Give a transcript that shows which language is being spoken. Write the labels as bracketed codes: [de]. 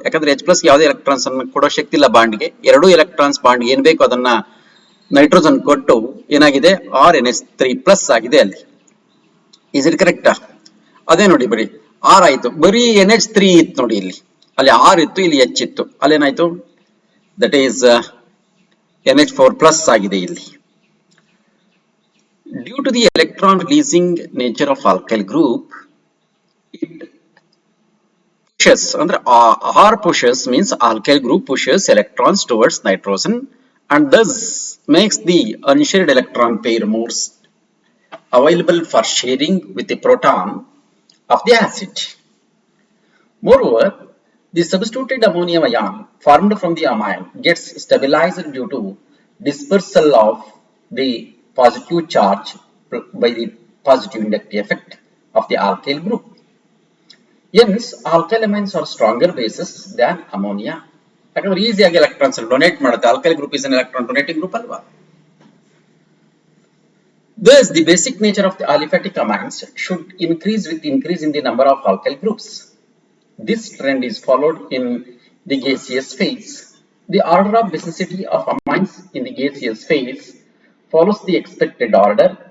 [kn] ಯಾಕಂದ್ರೆ H plus ಯಾವುದೇ electrons ಅನ್ನು ಕೊಡೋ ಶಕ್ತಿ ಇಲ್ಲ ಬಾಂಡ್ಗೆ. ಎರಡು ಎಲೆಕ್ಟ್ರಾನ್ಸ್ ಬಾಂಡ್ ಏನ್ ಬೇಕು ಅದನ್ನ ನೈಟ್ರೋಜನ್ ಕೊಟ್ಟು ಏನಾಗಿದೆ RNH3 ಪ್ಲಸ್ ಆಗಿದೆ ಅಲ್ಲಿ. [en] Is it correct? [kn] ಅದೇ ನೋಡಿ ಬರೀ ಆರ್ ಆಯ್ತು, ಬರೀ NH3 ಇತ್ತು ನೋಡಿ ಇಲ್ಲಿ, ಅಲ್ಲಿ ಆರ್ ಇತ್ತು, ಇಲ್ಲಿ H ಇತ್ತು, ಅಲ್ಲೇನಾಯ್ತು ದಟ್ ಈಸ್ NH4 ಪ್ಲಸ್ ಆಗಿದೆ ಇಲ್ಲಿ. [en] Due to the electron releasing nature of alkyl group, it pushes, ಅಂದ್ರೆ R pushes means alkyl group pushes electrons towards nitrogen and thus makes the unshared electron pair more available for sharing with the proton of the acid. Moreover, the substituted ammonium ion formed from the amine gets stabilized due to dispersal of the positive charge by the positive inductive effect of the alkyl group. Hence, alkyl amines are stronger bases than ammonia. [kn] ಯಾಕಂದ್ರೆ ಈಸಿಯಾಗಿ electrons donate ಮಾಡುತ್ತೆ. [en] alkyl group is an electron donating group [kn] ಅಲ್ವಾ? [en] Thus, the basic nature of the aliphatic amines should increase with increase in the number of alkyl groups. This trend is followed in the gaseous phase. The order of basicity of amines in the gaseous phase follows the expected order.